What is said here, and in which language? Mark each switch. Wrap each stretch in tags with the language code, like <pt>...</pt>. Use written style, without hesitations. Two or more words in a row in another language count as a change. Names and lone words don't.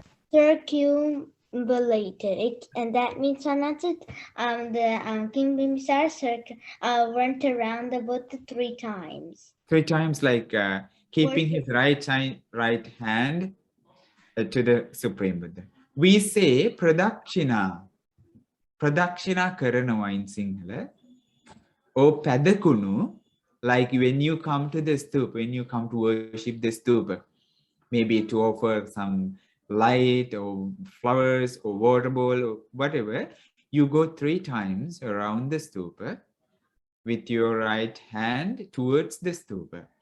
<en>Circumambulated. And that means King Bimbisara went around the Buddha 3 times. 3 times, like keeping his right hand to the Supreme Buddha. We say pradakshina.</en> <si>ප්‍රදක්ෂිණා කරනවා</si> <en>in Sinhala. Or padakunu, like when you come to the stupa, when you come to worship the stupa, maybe to offer some light or flowers or water bowl or whatever, you go 3 times around the stupa with your right hand towards the stupa.</en>